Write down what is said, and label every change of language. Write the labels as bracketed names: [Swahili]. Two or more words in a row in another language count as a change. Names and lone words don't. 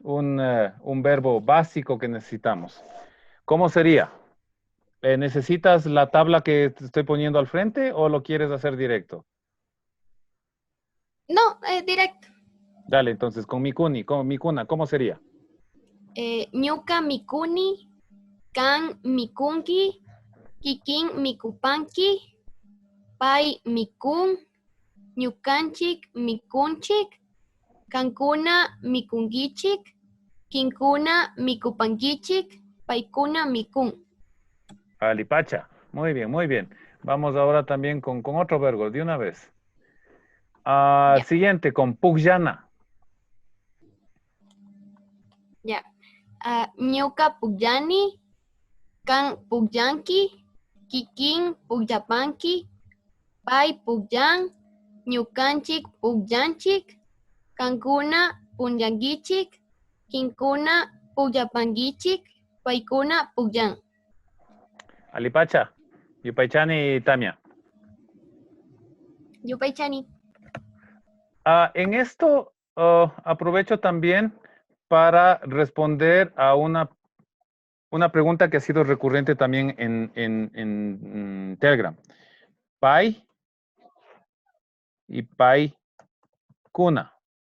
[Spanish] un verbo básico que necesitamos. ¿Cómo sería? ¿Necesitas la tabla que te estoy poniendo al frente o lo quieres hacer directo? No, directo. Dale, entonces, con Mikuna, ¿cómo sería? [Quechua] Ñuka mikuni, kan mikunki, kikin mikupanki, pai mikun, ñukanchik mikunchik, kankuna mikungichik, kinkuna mikupankichik, paikuna mikun. Alipacha. [Spanish] Muy bien, muy bien. Vamos ahora también con otro verbo, de una vez. Ya. Siguiente, con Pugyana. Ya. [Quechua] Ñuka pugyani, kan pugyanki, kikin pugyapanki, pai pugyan, ñukanchik pugyanchik, kankuna punyankichik, kinkuna pugyapankichik, paikuna pugyan. Alipacha. Yupaychani y Tamia. Yupaychani. [Spanish] En esto aprovecho también para responder a una pregunta que ha sido recurrente también en Telegram. [Quechua] Pai y Pai Kuna.